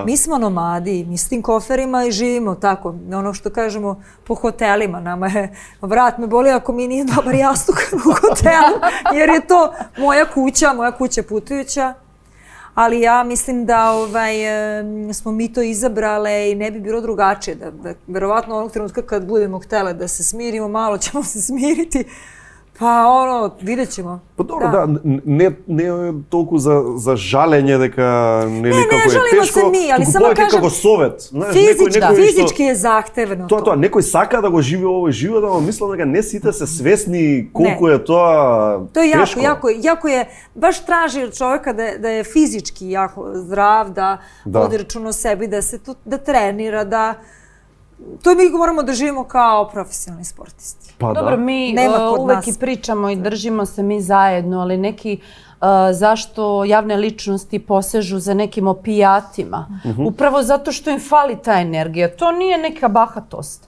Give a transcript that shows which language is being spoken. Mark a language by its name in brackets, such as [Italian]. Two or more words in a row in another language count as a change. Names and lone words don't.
[Serbian] Mi smo nomadi, mi s tim koferima i živimo tako, ono što kažemo po hotelima, nama je, vrat me boli ako mi nije dobar jastuk u hotelu, jer je to moja kuća putujuća, ali ja mislim da smo mi to izabrale i ne bi bilo drugačije, da verovatno onog trenutka kad budemo htele da se smirimo, malo ćemo se smiriti, pa vidjet ćemo. Pa dobro, da, [Macedonian] не е толку за жалење дека нели како е тешко. [Serbian] Не жалимо се ми, али само кажам [Macedonian] како совет, знаеш, [Serbian] физички е захтевно. [Macedonian] Тоа, некој сака да го живее овој живот, ама мислам дека не сите се свесни колку е тоа тешко. [Serbian] Тоа е јако е, баш тражи од човека да е физички јако здрав, да води рачуна о себе, да тренира, да to mi moramo da živimo kao profesionalni sportisti. Pa dobro, mi uvek i pričamo i držimo se mi zajedno, ali neki zašto javne ličnosti posežu za nekim opijatima? Upravo zato što im fali ta energija. To nije neka bahatost.